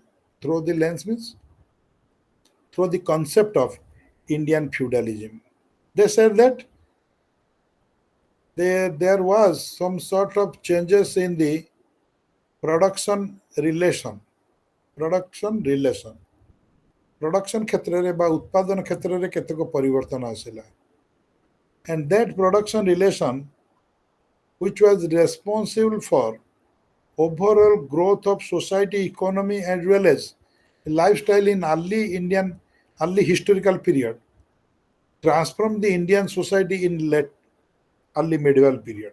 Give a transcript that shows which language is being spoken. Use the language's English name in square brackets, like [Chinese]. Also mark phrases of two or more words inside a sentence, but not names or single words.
[English] Through the lens means through the concept of Indian feudalism. They said that there was some sort of changes in the production relation. Production relation. [Odia] Production କ୍ଷେତ୍ରରେ ବା ଉତ୍ପାଦନ କ୍ଷେତ୍ରରେ କେତେକ ପରିବର୍ତ୍ତନ ଆସିଲା. [English] And that production relation, which was responsible for overall growth of society, economy, as well as lifestyle in early historical period, transformed the Indian society in late early medieval period.